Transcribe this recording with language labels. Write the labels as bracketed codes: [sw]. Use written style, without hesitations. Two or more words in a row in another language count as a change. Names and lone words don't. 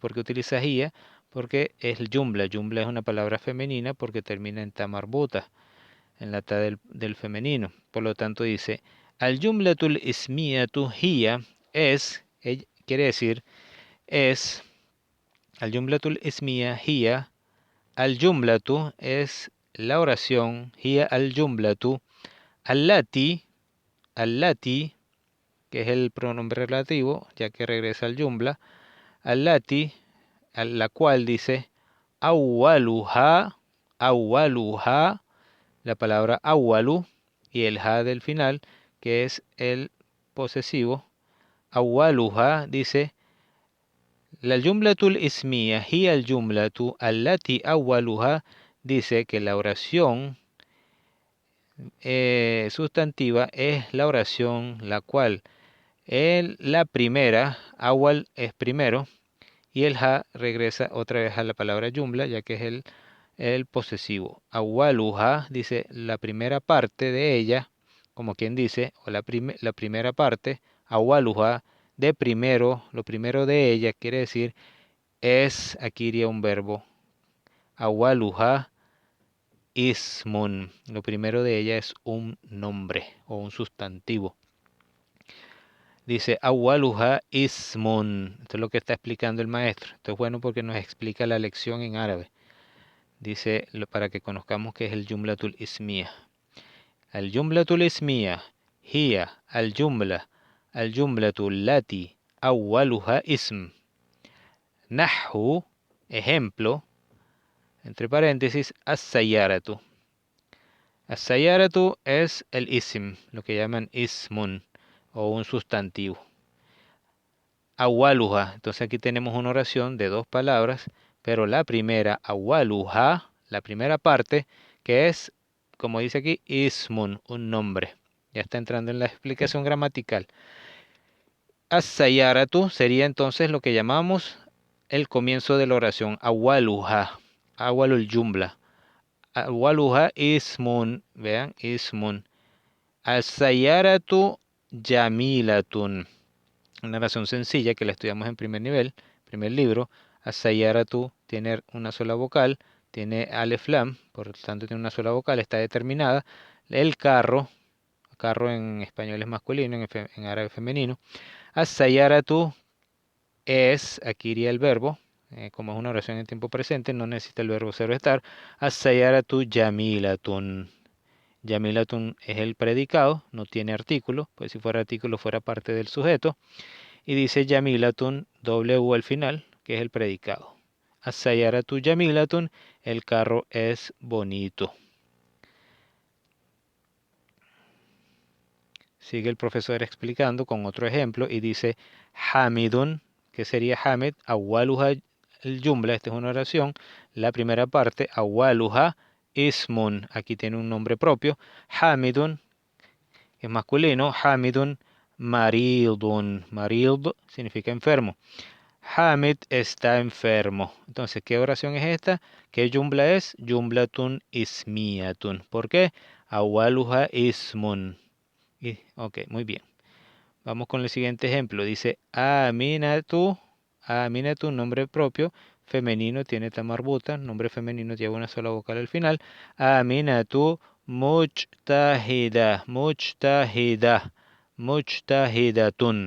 [es] ¿Por qué utiliza hiya? Porque es el jumla. Jumla es una palabra femenina porque termina en ta marbuta, en la ta del femenino. Por lo tanto dice, [ar] الجملة الاسمية هي [es] es, quiere decir, es, al [ar] الجملة الاسمية هي الجملة [es] es la oración, [ar] هي الجملة التي التي, [es] que es el pronombre relativo, ya que regresa al jumla, allati, a la cual dice awwaluha, awwaluha, la palabra awwalu y el ha del final, que es el posesivo. [ar] Awwaluha dice الجملة الاسمية هي الجملة التي أولها, [es] dice que la oración sustantiva es la oración la cual la primera, awal es primero, y el ha regresa otra vez a la palabra jumla, ya que es el posesivo. Awaluha dice la primera parte de ella, como quien dice, o la primera parte, awaluha, de primero, lo primero de ella, quiere decir, aquí iría un verbo. [ar] أولها اسم, [es] lo primero de ella es un nombre o un sustantivo. Dice, [ar] أولها اسم. [es] Esto es lo que está explicando el maestro. Esto es bueno porque nos explica la lección en árabe. Dice, para que conozcamos qué es el jumlatul ismiya. [ar] الجملة الاسمية هي الجملة التي أولها اسم. [es] Nahu, ejemplo, entre paréntesis, as-sayyaratu. As-sayyaratu es el ism, lo que llaman ismun, o un sustantivo. Awaluha. Entonces aquí tenemos una oración de dos palabras, pero la primera, awaluha, la primera parte, que es, como dice aquí, ismun, un nombre. Ya está entrando en la explicación gramatical. As-sayyaratu sería entonces lo que llamamos el comienzo de la oración. [ar] أولها أول الجملة. أولها اسم, [es] vean, ismun. [ar] السيارة جميلة. [es] Una oración sencilla que la estudiamos en primer nivel, primer libro. As-sayyaratu tiene una sola vocal, tiene alef lam, por lo tanto tiene una sola vocal, está determinada. El carro en español es masculino, en árabe femenino. As-sayyaratu es, aquí iría el verbo, como es una oración en tiempo presente, no necesita el verbo ser o estar. [ar] السيارة جميلة. [es] Jamilatun es el predicado, no tiene artículo, pues si fuera artículo fuera parte del sujeto. Y dice Jamilatun, doble U al final, que es el predicado. [ar] السيارة جميلة, [es] el carro es bonito. Sigue el profesor explicando con otro ejemplo y dice Hamidun, que sería Hamid, awwaluha el jumla, esta es una oración, la primera parte, [ar] أولها اسم, [es] aquí tiene un nombre propio, Hamidun, es masculino, [ar] حامد مريض, [es] marid significa enfermo. Hamid está enfermo. Entonces, ¿qué oración es esta? ¿Qué jumla es? [ar] جملة اسمية. [es] ¿Por qué? [ar] أولها اسم. [es] Ok, muy bien. Vamos con el siguiente ejemplo. Dice Aminatu. Aminatu, nombre propio. Femenino tiene tamarbuta. Nombre femenino lleva una sola vocal al final. [ar] أمينة مجتهدة. مجتهدة مجتهدة.